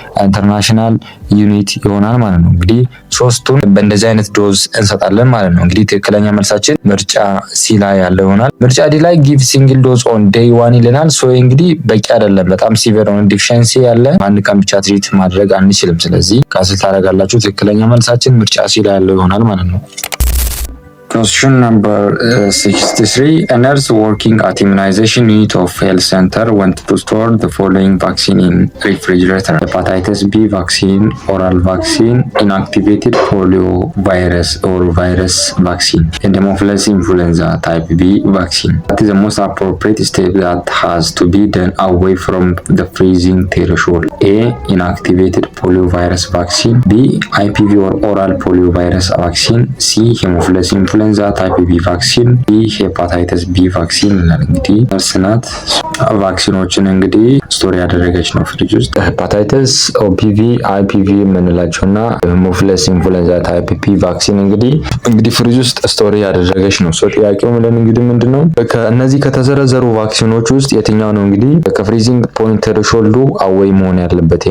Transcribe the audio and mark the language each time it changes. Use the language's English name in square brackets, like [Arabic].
[Amharic] ኢንተርናሽናል ዩኒት ይሆናል ማለት ነው። እንግዲህ 3ቱን በእንደዚህ አይነት ዶዝ እንሰጣለን ማለት ነው። እንግዲህ ትክክለኛ መልሳችን ምርጫ ሲ ላይ ያለው ይሆናል። ምርጫ ዲ ላይ [English] ጊቭ ሲንግል ዶዝ ኦን ዴይ 1 [Amharic] ይለናል። ሶ እንግዲህ በቂ አይደለም፣ በጣም ሲቪር ኦን ዲፊሸንሲ ያለ አንድ ቀን ብቻ ትሪት ማድረግ አንችልም። ስለዚህ ካንስል ታደርጋላችሁ። ትክክለኛ መልሳችን ምርጫ ሲ ላይ ያለው ይሆናል ማለት ነው። [English] Question number 63. A nurse working at immunization unit of health center went to store the following vaccine in refrigerator: hepatitis B vaccine, oral vaccine, inactivated polio virus or virus vaccine, and Haemophilus influenza type B vaccine. That is the most appropriate step that has to be done away from the freezing threshold. A. Inactivated polio virus vaccine. B. IPV or oral polio virus vaccine. C. [Amharic] Haemophilus influenza ታይፕ ቢ ቫክሲን፣ ቢ ሄፓታይተስ ቢ ቫክሲን ይላል። እንግዲህ ነርስ ናት ቫክሲኖችን እንግዲህ ስቶሪ ያደረገች ነው ፍሪጅ ውስጥ። ሄፓታይተስ፣ ኦፒቪ፣ አይፒቪ የምንላቸውና ሄሞፊለስ ኢንፍሉዌንዛ ታይፕ ቢ ቫክሲን እንግዲህ ፍሪጅ ውስጥ ስቶሪ ያደረገች ነው። ሶ ጥያቄው ምንድን እንግዲህ ምንድነው ከእነዚህ ከተዘረዘሩ ቫክሲኖች ውስጥ የትኛው ነው እንግዲህ ከፍሪዚንግ ፖይንት ሾልዱ አዌይ መሆን ያለበት?